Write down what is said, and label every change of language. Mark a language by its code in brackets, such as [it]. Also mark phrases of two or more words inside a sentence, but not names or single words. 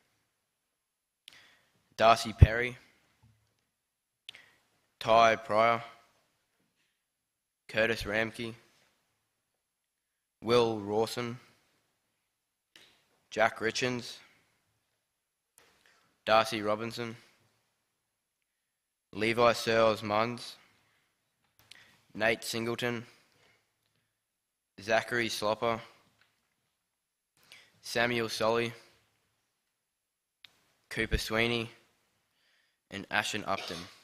[en] Darcy Perry, Ty Pryor, Curtis Ramke, Will Rawson, Jack Richens, Darcy Robinson, Levi Searles Munns, Nate Singleton, Zachary Slopper, Samuel Solly, Cooper Sweeney, and Ashton Upton.